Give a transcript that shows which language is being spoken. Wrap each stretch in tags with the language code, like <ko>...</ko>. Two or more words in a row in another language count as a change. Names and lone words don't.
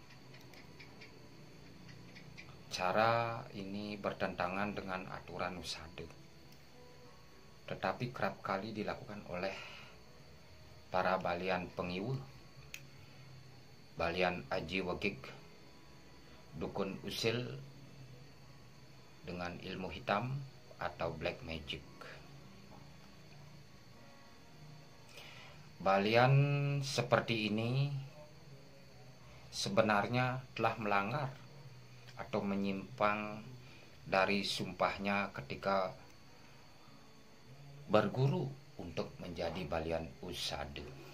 <id>Cara ini bertentangan dengan aturan usada, tetapi kerap kali dilakukan oleh para balian pengiwu, balian aji wegik, dukun usil dengan ilmu hitam atau</id> <en>black magic.</en> <id>Balian seperti ini sebenarnya telah melanggar atau menyimpang dari sumpahnya ketika berguru untuk menjadi balian usada.</id>